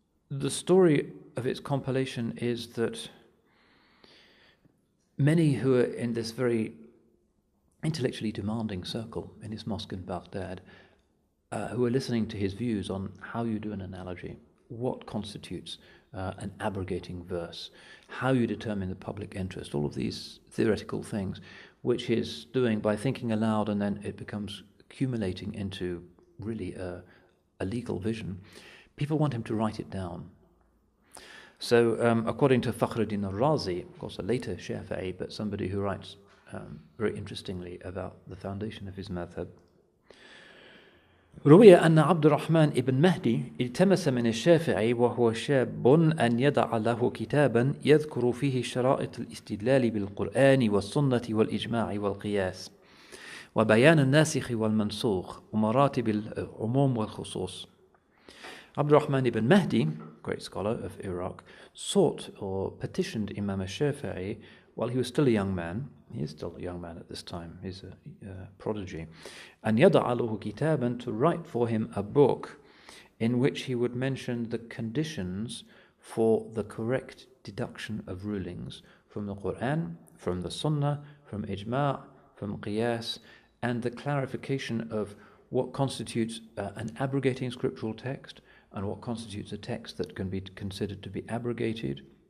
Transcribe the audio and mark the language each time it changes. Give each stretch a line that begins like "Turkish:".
English: The story of its compilation is that many who are in this very intellectually demanding circle in his mosque in Baghdad, who are listening to his views on how you do an analogy, what constitutes an abrogating verse, how you determine the public interest, all of these theoretical things, which he's doing by thinking aloud, and then it becomes accumulating into really a legal vision. People want him to write it down. So according to Fakhruddin al-Razi, of course a later Shafi'i, but somebody who writes very interestingly about the foundation of his madhab,
Arabic: روي أن عبد الرحمن ابن مهدي التمس من الشافعي وهو شاب أن يضع له كتابا يذكر فيه شرائط الاستدلال بالقرآن والسنة والإجماع والقياس وبيان الناسخ والمنسوخ ومراتب العموم والخصوص.
English: Abdul Rahman ibn Mahdi, great scholar of Iraq, sought or petitioned Imam al-Shafi'i while he was still a young man. He is still a young man at this time. He's a prodigy. And
Arabic: يَضَعَ لَهُ كِتَابًا,
English: to write for him a book in which he would mention the conditions for the correct deduction of rulings from the Quran, from the Sunnah, from Ijma', from Qiyas, and the clarification of what constitutes an abrogating scriptural text and what constitutes a text that can be considered to be abrogated,